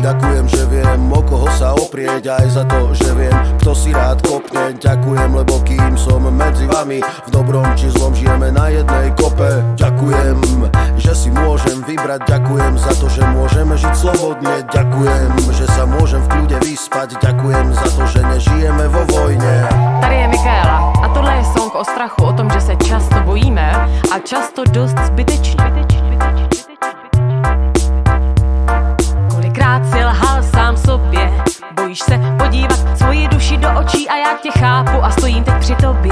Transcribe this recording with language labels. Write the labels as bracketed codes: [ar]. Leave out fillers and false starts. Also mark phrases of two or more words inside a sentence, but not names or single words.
[sk] Ďakujem, že viem, o koho sa oprieť, aj za to, že viem, kto si rád kopne. Ďakujem, lebo kým som medzi vami, v dobrom či zlom žijeme na jednej kope. Ďakujem, že si môžem vybrať, ďakujem za to, že môžeme žiť slobodne. Ďakujem, že sa môžem v kľude vyspať, ďakujem za to, že nežijeme vo vojne. [cs] Tady je Michaela a tohle je song o strachu, o tom, že se často bojíme a často dost zbytečně. Kolikrát si lhal sám sobě, bojíš se podívat svoji duši do očí a já tě chápu a stojím teď při tobě.